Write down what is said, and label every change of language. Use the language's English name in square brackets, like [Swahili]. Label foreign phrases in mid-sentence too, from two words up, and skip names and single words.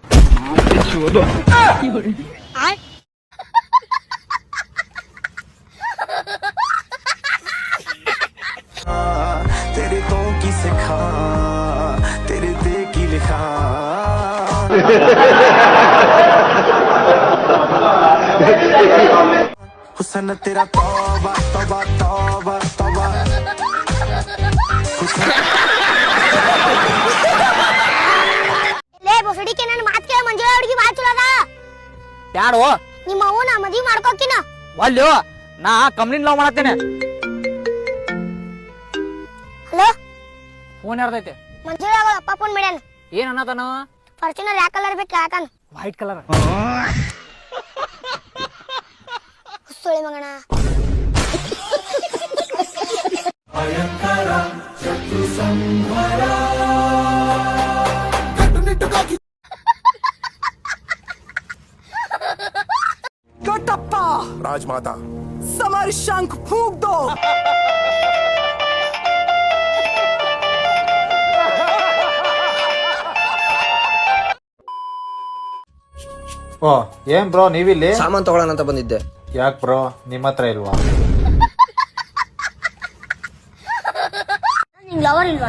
[Punjabi] तेरे तो की सिखा, तेरे दे की लिखा. [Hindi] हुसन तेरा तौबा तौबा तौबा तौबा. [Kannada] ಲೇ ಬೊಸಡಿಕೆ ನನ್ನ ಮಾತು ಕೇಳ, ಮಂಜುಳ ಹುಡುಗಿ ಬಾಳ ಚಲೋ ಅದ. ಯಾರು? ನಿಮ್ಮ ಅವ್ವ ನಾ ಮದ್ವಿ ಮಾಡ್ಕೋಕಿನ. ಅಲ್ಲೋ, ನಾ ಕಂಪ್ನಿನ್ ಲವ್ ಮಾಡತ್ತೇನೆ. ಹಲೋ, ಫೋನ್ ಯಾರ್ದೈತೆ? ಮಂಜುಳ ಅಪ್ಪ ಫೋನ್ ಮಾಡ್ಯಾನ. ಏನ್ ಅನ್ನತಾನ? ಫಾರ್ಚುನರ್ ಯಾವ ಕಲರ್ ಬೇಕು ಯಾಕನ್ [English] white colour. [Kannada] ಸುಳಿ ಮಗಣ [Hindi] राजमाता समर शंख फूंक दो. [Kannada] ಓ ಏನ್ ಬ್ರೋ ನೀವಿಲ್ಲಿ? ಸಾಮಾನ್ ತಗೊಳ್ಳೋಣ ಅಂತ ಬಂದಿದ್ದೆ. ಯಾಕೆ ಬ್ರೋ ನಿಮ್ಮ ಹತ್ರ ಇಲ್ವಾ? ನಿಂಗ್ ಲವರ್ ಇಲ್ವಾಣ?